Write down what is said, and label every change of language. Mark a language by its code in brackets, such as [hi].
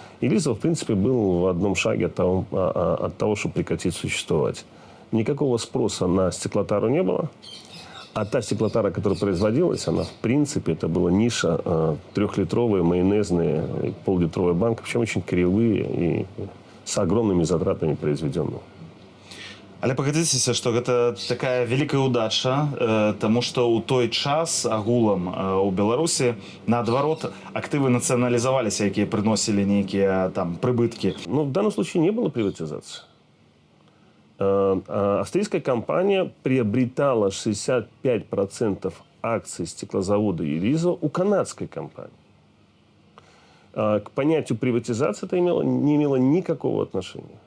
[ru] И Елизово, в принципе, был в одном шаге от того, чтобы прекратить существовать. Никакого спроса на стеклотару не было. А та стеклотара, которая производилась, она, в принципе, это была ниша 3-литровые, майонезные, пол-литровые банки, причем очень кривые и с огромными затратами произведенные. [be] Але пагадзіцеся, што гэта такая вялікая ўдача, таму што ў той час агулам у Беларусі, наадварот, актывы нацыяналізаваліся, якія прыносілі нейкія там прыбыткі. [ru] В данном случае не было приватизации. Австрийская компания приобретала 65% акций стеклозавода Елизово у канадской компании. К понятию приватизации это не имело никакого отношения.